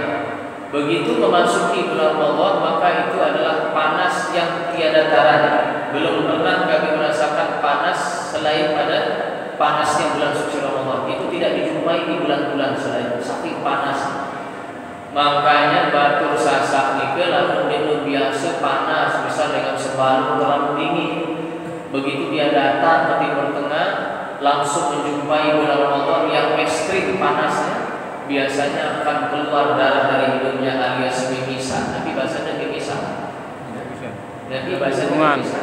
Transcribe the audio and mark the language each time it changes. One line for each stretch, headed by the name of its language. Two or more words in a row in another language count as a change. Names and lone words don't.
Indonesian: Begitu memasuki bulan Ramadan, maka itu adalah panas yang tiada taranya. Belum pernah kami merasakan panas selain pada panasnya bulan suci Ramadan. Itu tidak dijumpai di bulan-bulan selain, saking panas. Makanya
Sasak: batur sasak nika
Indonesian: lalu minum biasa panas, misal dengan sebalung terlalu dingin. Begitu dia datang ke Timur Tengah, langsung menjumpai bulan Ramadan yang ekstrim panasnya. Biasanya akan keluar darah dari hidungnya alias mimisan. Nabi bahasanya mimisan. Nabi bahasanya mimisan.